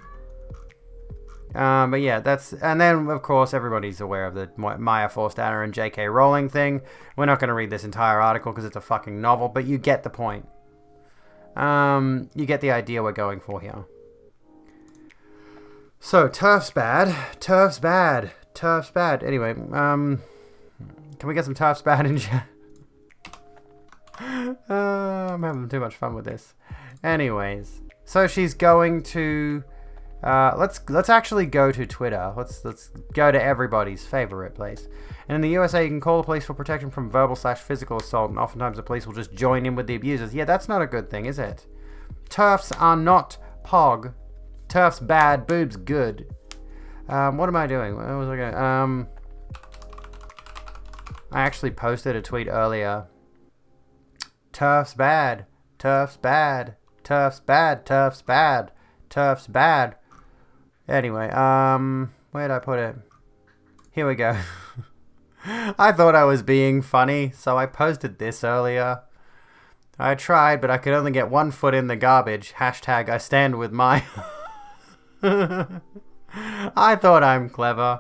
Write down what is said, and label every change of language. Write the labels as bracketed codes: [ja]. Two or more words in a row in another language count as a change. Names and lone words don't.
[en] But yeah, that's... And then, of course, everybody's aware of the Maya Forstaner and J.K. Rowling thing. We're not going to read this entire article because it's a fucking novel, but you get the point. You get the idea we're going for here. So, TERFs bad. TERFs bad. TERFs bad. Anyway, can we get some TERFs bad in chat? I'm having too much fun with this. Anyways, so she's going to... let's actually go to Twitter. Let's go to everybody's favorite place. And in the USA, you can call the police for protection from verbal/physical assault, and oftentimes the police will just join in with the abusers. Yeah, that's not a good thing, is it? TERFs are not pog. TERFs bad, boobs good. What am I doing? What was I going? I actually posted a tweet earlier. TERFs bad. TERFs bad. TERFs bad. TERFs bad. TERFs bad. Anyway, where did I put it? Here we go. I thought I was being funny, so I posted this earlier. I tried, but I could only get one foot in the garbage. Hashtag I stand with my... I thought I'm clever.